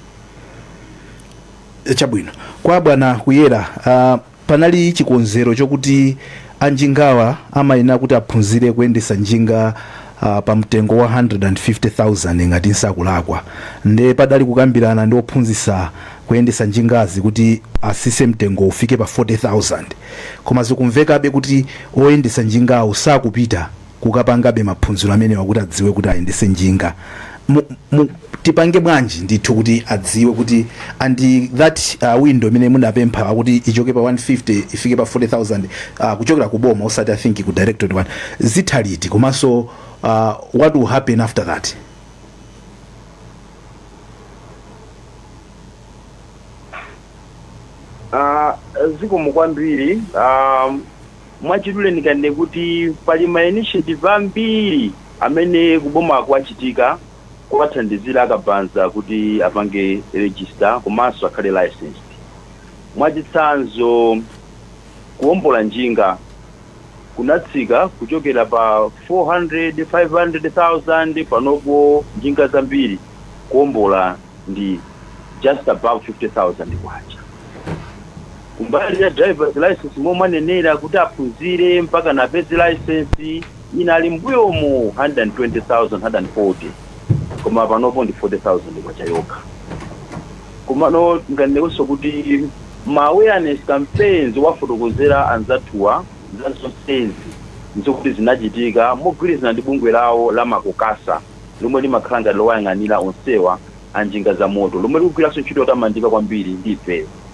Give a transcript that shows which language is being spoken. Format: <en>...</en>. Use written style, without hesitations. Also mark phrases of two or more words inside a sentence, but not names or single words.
<ny>Chabwino kwa bwana Kuyera, panali chikonzero chokuti anjingawa amayenera kuti aphunzire kuyendesa njinga pa mtengo wa 150,000 ngati nsakulakwa, nde padali kukambirana ndi ophunzitsa kuyendesa njingazi kuti asise mtengo ufike pa 40,000, koma zikumvekabe kuti oyendesa njingawo sakupita kukapangabe maphunziro amene wakuti adziwe kuti ayendese njinga. Tipange bwanji ndithu kuti adziwe kuti</ny> <en>and that window</en> <ny>imene munapempha kuti ichoke pa 150 ifike pa 40,000 kuchokera ku boma usati</ny> <en>I think</en> <ny>ku directorate one zithaliti komanso</ny> <en>what will happen after that?</en> <ny>Zikomo kwambiri mwachidule ndikane kuti pali ma initiative ambiri amene kuboma kwachitika kwathandizira akabanza kuti apange register komanso akhale licensed. Mwachitsanzo kuombola njinga kunatsika kuchokera pa 400 500,000 panopo njinga zambiri kuombola ndi</ny> <en>just above</en> <ny>50,000 kwacha. Kumbali ya</ny> <en>driver's license</en> <ny>momanenera kuti aphunzire mpaka na pezi license inali mbuyomo 120,000 140, koma panopo ndi 40,000 kwacha yoka. Komano nganenso kuti ma</ny> <en>awareness campaigns</en> <ny>wafotokozera anzathuwa zasonsenzi nzokuti zinachitika mogwirizana ndi bungwe lawo la makokasa lomwe limakhala ngati lowayang'anira onsewa anjinga za moto lomwe likugwiranso ntchito yotamandika kwambiri ndi ife.</ny>